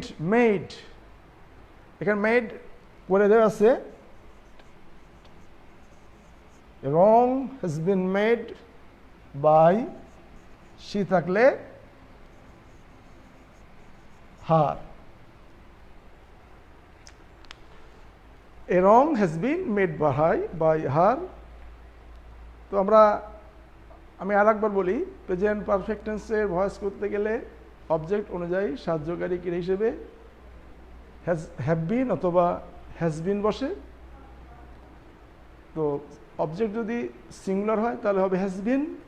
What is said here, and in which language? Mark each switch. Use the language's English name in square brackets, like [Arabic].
[Bangla] Made, এখানে made করে দেওয়া আছে, [English] a wrong has been made by, [Bangla] she থাকলে হার। [English] A wrong has been made by her. [Bangla] তো আমি আরেকবার বলি, প্রেজেন্ট পারফেক্ট টেন্সের ভয়েস করতে গেলে অবজেক্ট অনুযায়ী সাহায্যকারী ক্রিয়া হিসেবে হ্যাভ বিন অথবা হ্যাজ বিন বসে। তো অবজেক্ট যদি সিঙ্গুলার হয় তাহলে হবে হ্যাজ বিন,